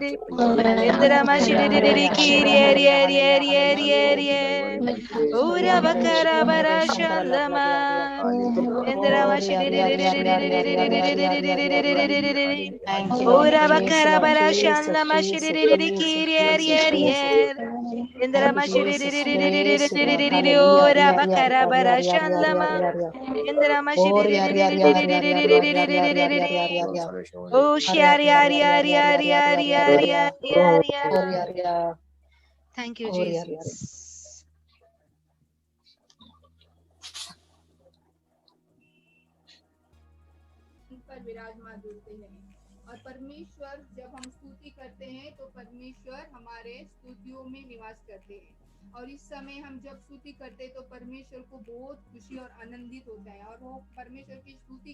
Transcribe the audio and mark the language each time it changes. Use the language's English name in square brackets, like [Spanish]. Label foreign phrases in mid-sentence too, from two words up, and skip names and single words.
[English] Indrama shidiri kiri eri eri eri eri eri Ura bakara bara shandama Indrama shidiri Thank you, Lord Ura bakara Jesus. bara shandama shidiri kiri eri eri Indrama shidiri ura bakara bara shandama Indrama shidiri Oh, shari, ari, ari, ari, ari, ari, ari, ari, ari. Thank you, Jesus. [Hindi] पर विराजमान होते हैं और परमेश्वर जब हम स्तुति करते हैं तो परमेश्वर हमारे स्तुतियों में निवास करते हैं और इस समय हम जब स्तुति करते हैं तो परमेश्वर को बहुत खुशी और आनंदित होता है और वो परमेश्वर की स्तुति